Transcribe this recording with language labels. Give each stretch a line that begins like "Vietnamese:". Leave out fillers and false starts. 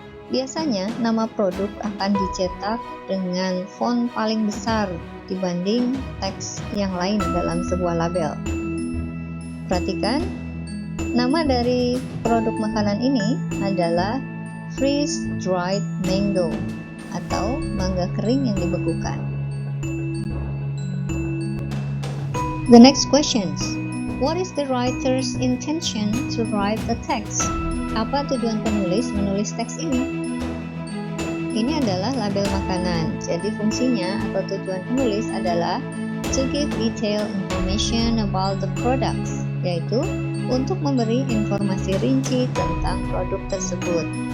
Indonesian: Biasanya, nama produk akan dicetak dengan font paling besar dibanding teks yang lain dalam sebuah label. Perhatikan, nama dari produk makanan ini adalah freeze-dried mango atau mangga kering yang dibekukan.
English: The next questions. What is the writer's intention to write the text?
Indonesian: Apa tujuan penulis menulis teks ini? Ini adalah label makanan, jadi fungsinya atau tujuan penulis adalah
English: to give detailed information about the products,
Indonesian: yaitu untuk memberi informasi rinci tentang produk tersebut.